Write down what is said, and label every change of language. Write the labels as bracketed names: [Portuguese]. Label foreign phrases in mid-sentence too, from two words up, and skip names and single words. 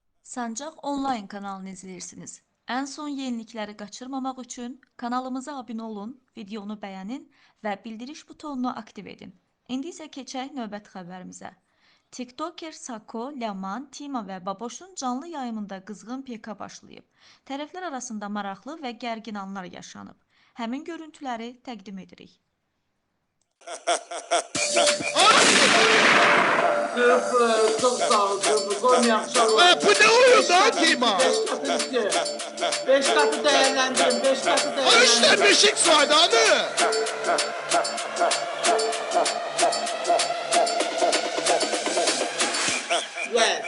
[Azerbaijani] Sancaq onlayn kanalını izləyirsiniz. Ən son yenilikləri qaçırmamaq üçün kanalımıza abunə olun, videonu bəyənin və bildiriş butonunu aktiv edin. İndi isə keçək növbəti xəbərimizə. TikToker Sako, Ləman, Tima və Baboşun canlı yayımında qızğın PK başlayıb. Tərəflər arasında maraqlı və gərgin anlar yaşanıb. Həmin görüntüləri təqdim edirik. [Turkish] Çok sağ ol. Koymayalım inşallah. Bu ne oyun lan Tima? 5 katı değerlendirin. 5 katı değerlendirin. İşte Beşik vardı anı. Yes.